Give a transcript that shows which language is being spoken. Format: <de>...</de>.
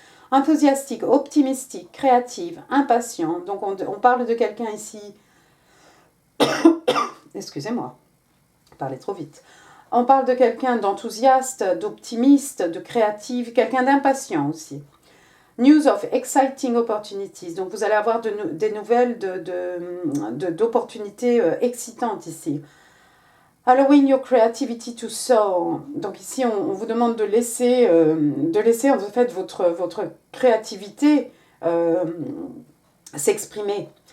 <fr>Enthousiastique, optimistique, créative, impatient. Donc on parle de quelqu'un ici. Excusez-moi, je parlais trop vite. On parle de quelqu'un d'enthousiaste, d'optimiste, de créative, quelqu'un d'impatient aussi.</fr> <en>News of exciting opportunities.</en> <fr>Donc vous allez avoir des nouvelles d'opportunités excitantes ici.</fr> <en>Allowing your creativity to soar.</en> <fr>Donc ici on vous demande de laisser en fait votre créativité s'exprimer.</fr>